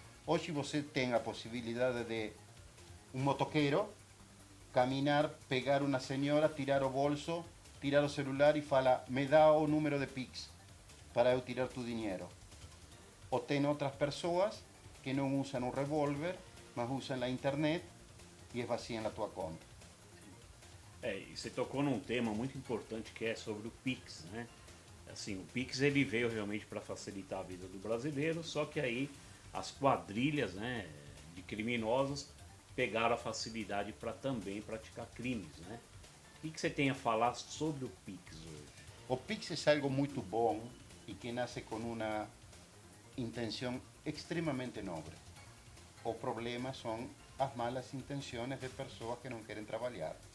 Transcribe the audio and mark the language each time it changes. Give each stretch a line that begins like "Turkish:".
Spanish: Hoy você tem a posibilidad de un motoquero caminar, pegar una señora,
Portuguese: tirar o bolso, tirar o celular
Spanish: y fala, me da o número de Pix para eu tirar tu dinero. O ten otras personas que no usan un revólver, mas usan la internet y esvacían la tua conta.
Portuguese: E você tocou num tema muito importante que é sobre o Pix, né? Assim, o Pix ele veio realmente para facilitar a vida do brasileiro, só que aí as quadrilhas, né, de criminosos pegaram a facilidade para também praticar crimes, né? O que você tem a falar sobre o Pix hoje?
Spanish: O Pix es algo muy bom y que nace con una intención extremadamente noble. O problema son las malas intenciones de personas que no quieren trabajar.